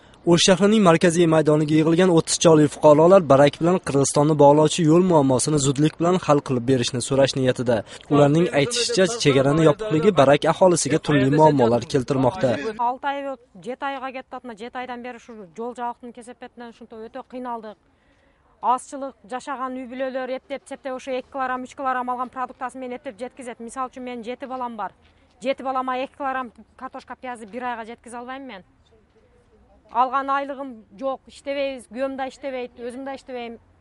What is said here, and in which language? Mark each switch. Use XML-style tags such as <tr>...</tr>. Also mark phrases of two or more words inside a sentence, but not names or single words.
<uz>O'sh shahrining markaziy maydoniga yig'ilgan 30 choli fuqarolar Barak bilan Qirg'izistonni bog'lovchi yo'l muammosini zudlik bilan hal qilib berishni so'rash niyatida. Ularning aytishicha, chegarani yopiqligi Barak aholisiga turli muammolar keltirmoqda. 6 oy, 7 oyga ketdi. 7 oydan beri shu yo'l</uz> <ky>жабыктын кесепетинен шунда өтө кыйналдык.</ky> <uz>Azçılık,</uz> <ky>жашаган үй бүлөлөр эптеп ошо 2 килограмм, 3 килограмм алган продуктасын мен эптеп жеткизет. Мисалы үчүн мен 7 балам бар. 7 балама 2 килограмм картошка, пиязды 1 айга жеткизе албайм мен. Алган айлыгым жок, иштебейбиз, күйөөм да иштебейт, өзүм да иштебейм.</ky>